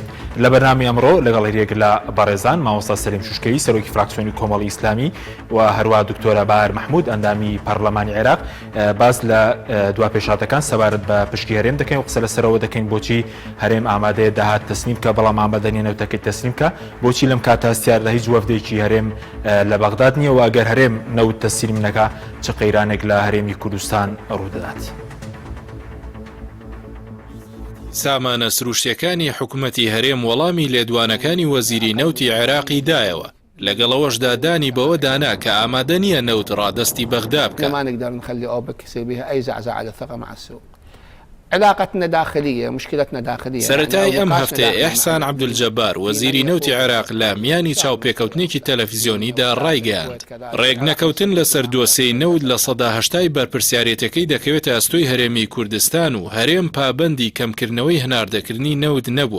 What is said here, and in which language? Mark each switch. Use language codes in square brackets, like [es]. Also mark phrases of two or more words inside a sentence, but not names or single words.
[ckb] لە بەرنامی ئەمڕۆ لەگەڵ هێرێک لە بەڕێزان مامۆستا سەلیم شوشکەوی سەرۆکی فراکسیۆنی کۆمەڵی ئیسلامی و هەروە دکتۆرە باهەر محمود ئەندامی پەرلەمانی عێراق باز لە دوا پێشاتەکان سەبارەت بە پشتی هەرێم دەکەین و قسە لەسەرەوە دەکەین بۆچی هەرێم ئامادەیە داهات تەسلیم کە بەڵام ئامادەنیە نەوتەکەی تەسلیم کە بۆچی لەم کاتە هەستیاردا هیچ وەفدێکی هەرێم لە بەغداد نییە و ئەگەر هەرێم نەوت تەسلیم نەکا چ قەیرانێک لە هەرێمی کوردستان ڕوودەدات. سامانە سروشتیەکانی حکوومەتی هەرێم وەڵامی لێدوانەکانی وەزیری نەوتی عێراقی دایەوە لەگەڵەوەشدا دانی بەوە دانا کە ئامادە نییە نەوت ڕادستی بەغدا بکە. [ar] علاقتنا داخلية مشكلتنا داخلية. [ckb] سەرەتای ئەم هەفتەیە ئێحسان عەبدولجەبار وەزیری نەوتی عێراق لە میانی چاوپێکەوتنێکی تەلەڤیزیۆنیدا ڕایگەیاند ڕێک نەکەوتن لەسەر دۆسەی نەوت لە سەدا هەشتای بەرپرسیارەتەکەی دەکەوێتە ئەستۆی هەرێمی کوردستان و هەرێم پابەندی کەمکردنەوەی هەناردەکردنی نەوت نەبووە.